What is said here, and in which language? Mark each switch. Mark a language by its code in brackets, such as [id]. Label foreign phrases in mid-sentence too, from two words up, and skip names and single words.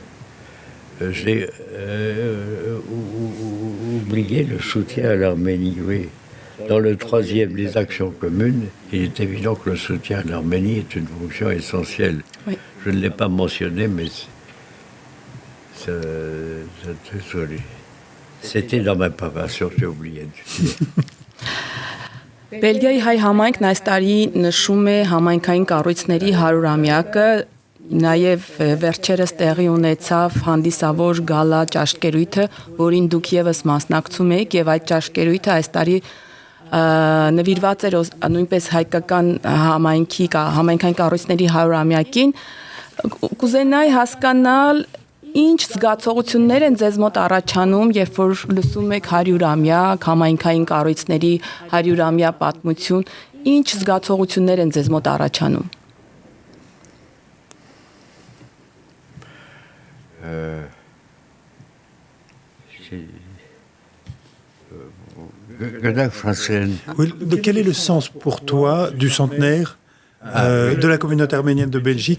[fr] J'ai oublié le soutien à l'Arménie, oui. Dans le troisième, les actions communes, il est évident que le soutien à l'Arménie est une fonction essentielle. Oui. Je ne l'ai pas mentionné, mais c'était dans ma préparation, j'ai oublié de dire. [hy] Բելգիայի հայ համայնքն այս տարի նշում է համայնքային կառույցների 100-ամյակը, նաև վերջերս տեղի ունեցավ հանդիսավոր գալա ճաշկերույթը, որին դուք եւս մասնակցում եք, եւ այդ ճաշկերույթը այս տարի նվիրված էր նույնպես հայկական համայնքային կառույցների 100-ամյակին։ Կուզենայի հասկանալ ինչ զգացողություններ են ձեզ մոտ առաջանում, երբ որ լսում եք 100-ամյակ համայնքային կառույցների 100-ամյա պատմություն, ինչ զգացողություններ են ձեզ մոտ առաջանում։ [fr] Oui, quel est le sens pour toi du centenaire de la communauté arménienne de Belgique?